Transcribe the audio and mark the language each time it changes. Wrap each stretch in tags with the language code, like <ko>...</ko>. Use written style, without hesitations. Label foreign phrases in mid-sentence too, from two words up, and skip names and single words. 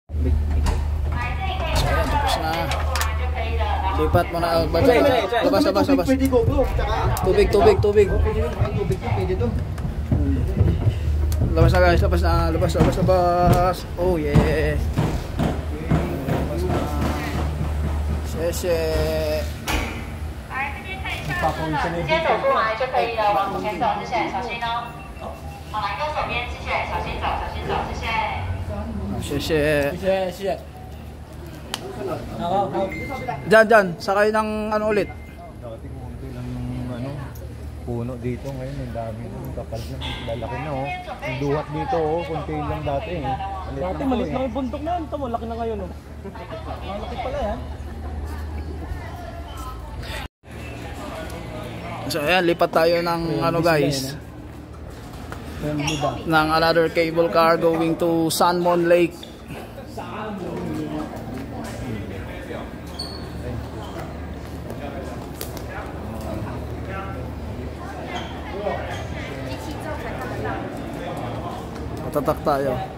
<tl>Tapos na. Lipat mo na. Labas. Pwede ko bro. Tubig. Tubig pwede to. Labas na guys, labas. Oh yeah. Labas na. Sheshe.</tl> <zh>直接走过来就可以了，往左前走，谢谢，小心哦。好，来右手边，谢谢，小心走，谢谢。</zh> <tl>Sheshe. Diyan, sakay ng ano ulit. Dati konti lang yung puno dito, ngayon ang dami ng kapal na, lalaki na Yung duhat dito konti lang dati Dati malit lang yung bundok na yan. Ito mo, laki na ngayon Malaki pala yan. So ayan, lipat tayo ng guys.</tl> <en>Ng another cable car going to Sanmon Lake.</en> <tl>Tatak tayo.</tl>